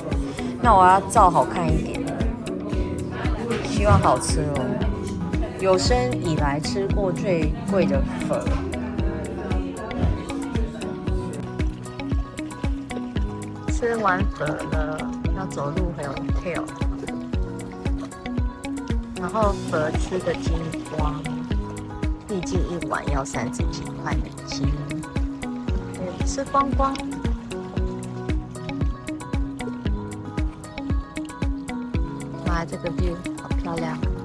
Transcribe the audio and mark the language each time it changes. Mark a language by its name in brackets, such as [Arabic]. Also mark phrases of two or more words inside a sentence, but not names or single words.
[Chinese] 那我要照好看一點，希望好吃哦。有生以來吃過最貴的粉。吃完粉了，要走路很有 tail，然後粉吃個精光，畢竟一碗要30幾塊美金，吃光光。哇，這個 view 好漂亮。